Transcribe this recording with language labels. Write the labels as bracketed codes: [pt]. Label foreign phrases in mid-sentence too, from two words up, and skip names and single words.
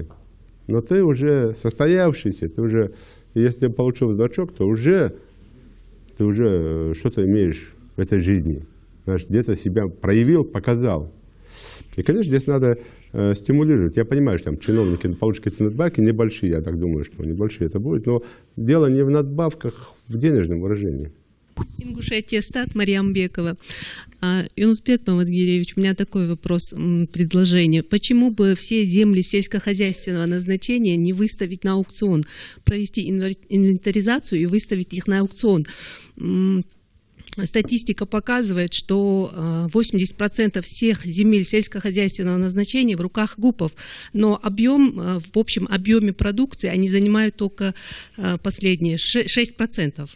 [ru] Но ты уже состоявшийся, ты уже, если ты получил значок, то уже ты уже что-то имеешь в этой жизни. Где-то себя проявил, показал. И, конечно, здесь надо стимулировать. Я понимаю, что там чиновники получат какие-то надбавки небольшие, я так думаю, что небольшие это будет, но дело не в надбавках, в денежном выражении. Ингушетия, стат, Мариамбекова. Юнусбек Бамадгиевич, у меня такой вопрос, предложение. Почему бы все земли сельскохозяйственного назначения не выставить на аукцион, провести инвентаризацию и выставить их на аукцион? Статистика показывает, что 80% всех земель сельскохозяйственного назначения в руках ГУПов, но объем, в общем объеме продукции они занимают только последние 6%.